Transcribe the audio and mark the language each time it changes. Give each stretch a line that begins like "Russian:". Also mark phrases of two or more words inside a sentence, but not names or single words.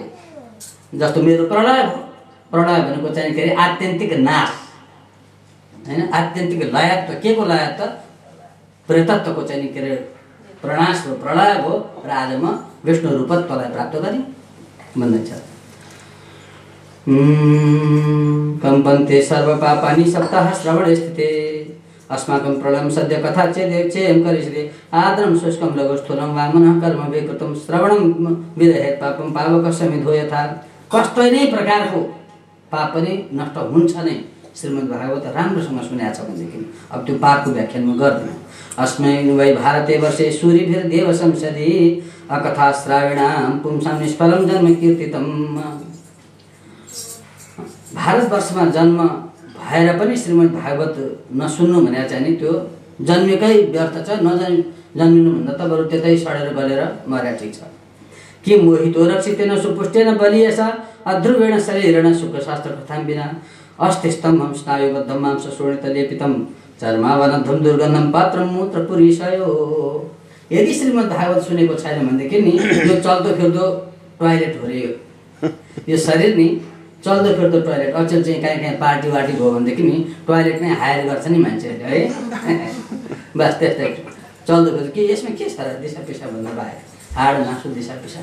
Nepali: जस्तो मेरो प्रलय भनेको चाहिँ के अरे आत्यन्तिक नाश हैन आत्यन्तिक लयत्व। के को लयत्व? प्रेतत्वको चाहिँ के अरे प्रनाश हो प्रलय हो र आज म विष्णु रूपत्वलाई प्राप्त गरेँ भन्दैछ।
Sanskrit: कम्पन्ते सर्व पापानि सप्ताह श्रवणे स्थिते अस्माकं प्रलयं सद्य कथा चेयं करिष्यति। आद्रं शुष्कं लघुस्थूलं वा मनः कर्म विकृतं श्रवणं विदहेत् पापं पावकस्य मिथो यथा।
Nepali: कस्तै नै प्रकारको पाप पनि नष्ट हुन्छ नै। श्रीमद् भागवत राम्रोसँग सुनेको छ भनेदेखि अब त्यो पापको व्याख्यान म गर्दिनँ।
Sanskrit: अस्मै वै भारते वर्षे सूर्यभिर्देव संसदि अकथा श्राविणां पुंसां निष्फलं जन्म कीर्तितं।
Nepali: भारतवर्षमा जन्म भएर पनि श्रीमद् भागवत नसुन्नु भने चाहिँ नि त्यो जन्मेकै व्यर्थ छ। जन्मिनुभन्दा त बरु त्यतै सडेर गलेर मर्या ठिक छ।
Sanskrit: कि मोहितो रक्षितेन सुपुष्टेन बलियस अध्रुवेण शरीरेण सुखशास्त्र कथां विना अस्तिस्तम्भं स्नायुबद्धं मांस शोणितलेपितं चर्मावनद्धं दुर्गन्धं पात्रं मूत्रपुरीशयो।
Nepali: यदि श्रीमद् भागवत सुनेको छैन भनेदेखि नि यो चल्दो फिर्दो टोयलेट हो रे। यो शरीर नि चल्दो फिर्दो टोयलेट। अचेल चाहिँ कहीँ पार्टी वार्टी भयो भनेदेखि नि टोयलेट नै हायर गर्छ नि मान्छेहरूले है। बस त्यस्तै चल्दो फिर्दो के यसमा के छ र दिशा पिसाब भन्दा बाहेक हाड मासु दिशा पिसाब।